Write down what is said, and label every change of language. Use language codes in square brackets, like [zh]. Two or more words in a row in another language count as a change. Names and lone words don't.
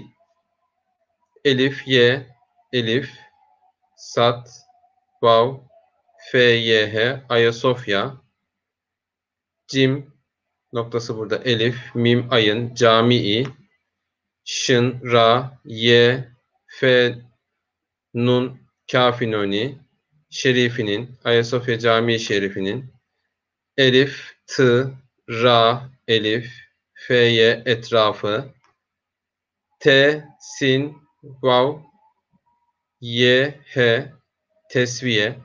[tr] Elif, ye, elif, sat, vav, f, y, h, Ayasofya, cim, Noktası burada elif, mim ayın, camii, şın, ra, ye, fe, nun, kafinoni, şerifinin, Ayasofya Camii Şerifinin, elif, tı, ra, elif, f'ye etrafı, t, sin, vav, ye, he, tesviye.